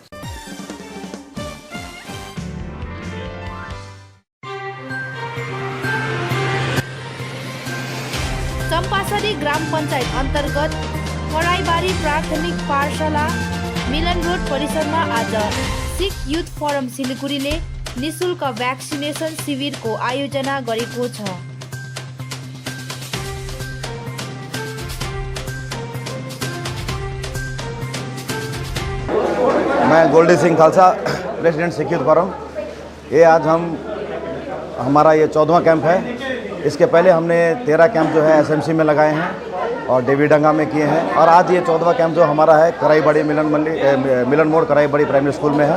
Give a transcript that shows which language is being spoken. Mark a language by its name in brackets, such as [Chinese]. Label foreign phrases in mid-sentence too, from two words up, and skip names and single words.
[Nepali] चम्पासरी ग्राम पञ्चायत अन्तर्गत कराईबारी प्राथमिक पाठशाला मिलन रोड परिसरमा आज सिख युथ फोरम सिलिगुडीले निशुल्क भ्याक्सिनेसन शिविरको आयोजना गरेको छ। [Hindi] मैं गोल्डी सिंह खालसा, प्रेसिडेंट सिख यूथ फोरम। ये आज हमारा ये 14वां कैंप है। इसके पहले हमने 13 कैंप जो है एसएमसी में लगाए हैं और डेवीडंगा में किए हैं, और आज ये 14वां कैंप जो हमारा है कराईबाड़ी मिलन मोड़ कराईबाड़ी प्राइमरी स्कूल में है।